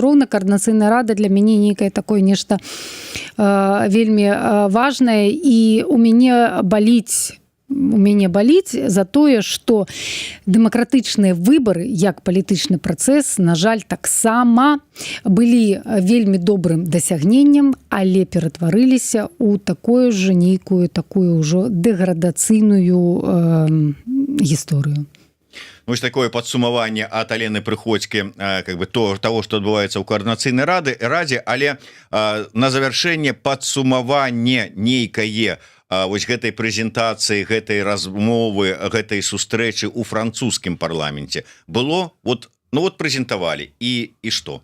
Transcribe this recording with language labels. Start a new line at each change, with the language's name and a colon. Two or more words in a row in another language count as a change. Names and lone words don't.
Belarusian: роўна каардынацыйная рада для мяне нейкае такое нешта вельмі важнае, і у мяне баліць за тое, што дэмакратычныя выбары, як палітычны працэс, на жаль, таксама былі вельмі добрым дасягненнем, але ператварыліся ў такую ж нейкую, такую ўжо дэградацыйную гісторыю. Вось такое падсумаванне ад Алены Прыходзькі,
Russian: как бы того,
Belarusian: што адбываецца ў каардынацыйнай радзе, але на завяршэнне падсумаванне нейкае вось гэтай прэзентацыі, гэтай размовы, гэтай сустрэчы ў французскім парламенце было, вот, ну вот прэзентавалі і што?